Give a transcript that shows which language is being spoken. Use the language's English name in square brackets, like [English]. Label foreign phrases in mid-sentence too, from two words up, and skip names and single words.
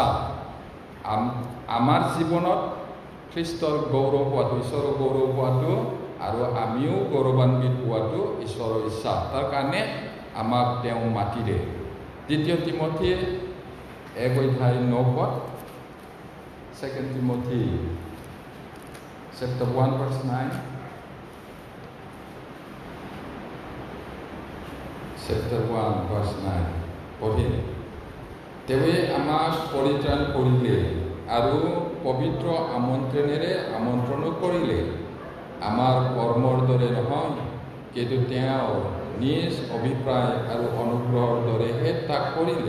[Assamese] আমাৰ জীৱনত খ্ৰীষ্টৰ গৌৰৱ হোৱাটো, ঈশ্বৰৰ গৌৰৱ হোৱাটো আৰু আমিও গৌৰৱান্বিত হোৱাটো ঈশ্বৰৰ ইচ্ছা। তাৰ কাৰণে আমাক তেওঁ মাতিলে। 2 তিমথী 1:9 [English] 2 Timothy chapter 1:9 chapter 1:9 [Assamese] পঢ়ি তেৱে আমাক পৰিত্ৰাণ কৰিলে আৰু পবিত্ৰ আমন্ত্ৰণেৰে আমন্ত্ৰণ কৰিলে। আমাৰ কৰ্মৰ দৰে নহয়, কিন্তু তেওঁ নিজ অভিপ্ৰায় আৰু অনুগ্ৰহৰ দৰেহে তাক কৰিলে।